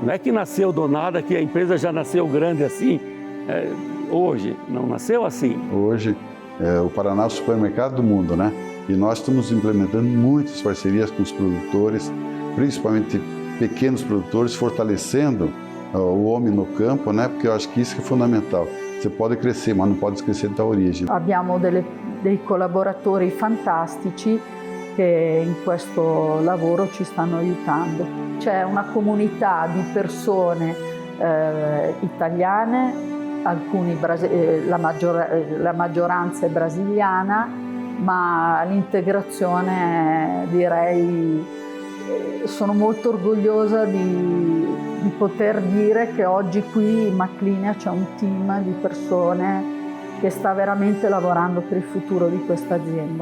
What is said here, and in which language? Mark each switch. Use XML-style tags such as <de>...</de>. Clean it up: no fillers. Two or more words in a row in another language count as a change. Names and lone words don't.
<pt>Não é que nasceu do nada, que a empresa já nasceu grande assim, hoje, não nasceu assim. Hoje, o Paraná é o supermercado do mundo, né? E nós estamos implementando muitas parcerias com os produtores, principalmente pequenos produtores, fortalecendo o homem no campo, né? Porque eu acho que isso é fundamental. Você pode crescer,</pt> <it>ma non può crescere da origine. Abbiamo dei collaboratori fantastici che in questo lavoro ci stanno aiutando. C'è una comunità di persone italiane, la maggioranza è brasiliana, ma l'integrazione, direi, sono molto orgogliosa di poter dire che oggi qui in Maclinia c'è un team di persone che sta veramente lavorando per il futuro di questa azienda.</it>